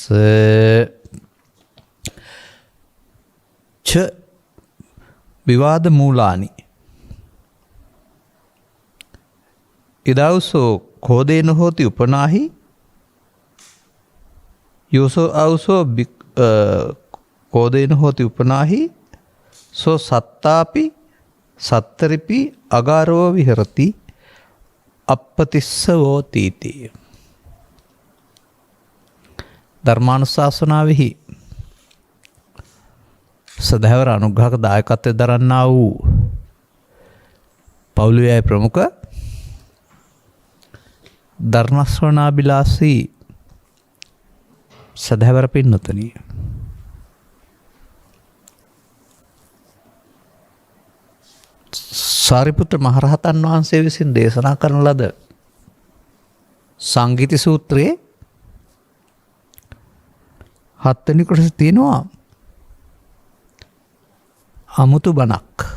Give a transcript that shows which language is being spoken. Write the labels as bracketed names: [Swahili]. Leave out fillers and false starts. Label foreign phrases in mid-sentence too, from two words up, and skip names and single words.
[Pali] ච විවාද මූලානි ඉදවසෝ කෝදේන හෝති උපනාහි යෝසෝ අවසෝ කෝදේන හෝති උපනාහි සෝ සත්තාපි සත්තරිපි අගාරෝ විහෙරති අප්පතිස්සවෝතීති. [Sinhala] ධර්මානුශාසනාවෙහි සදහැවර අනුග්‍රහක දායකත්වය දරන්නා වූ පවුලේ ප්‍රමුඛ ධර්මශ්‍රවණාබිලාසී සදහැවර පින්නතුනි, සාරිපුත්‍ර මහරහතන් වහන්සේ විසින් දේශනා කරන ලද සංගීති සූත්‍රයේ 7 වෙනි කොටස තියෙනවා අමුතු බණක්.